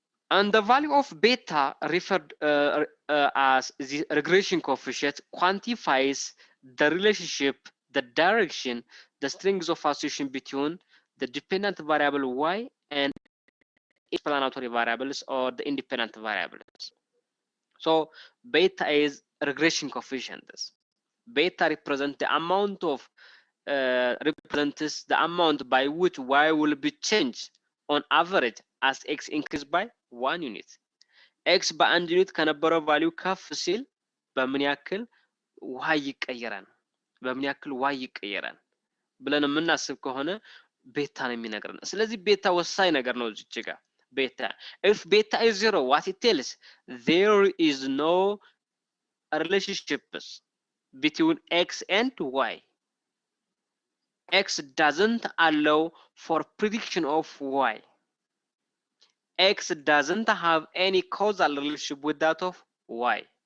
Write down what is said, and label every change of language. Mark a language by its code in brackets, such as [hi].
[en] And the value of beta referred as the regression coefficient quantifies the relationship, the direction, the strings of association between the dependent variable y and explanatory variables or the independent variables. So beta is regression coefficient. Beta represents the amount of represents the amount by which y will be changed on average as x increased by 1 unit. [am] x በአንድ ዩኒት ከነበረው ቫልዩ ከፍ ሲል በምን ያክል y ይቀየራል ብለን የምናስብ ከሆነ ቤታ ነው የሚነግረን። ስለዚህ ቤታ ወሳኝ ነገር ነው እዚህ ጋር beta. [en] If beta is 0, what it tells? There is no relationships between x and y. X doesn't allow for prediction of y. X doesn't have any causal relationship with that of y.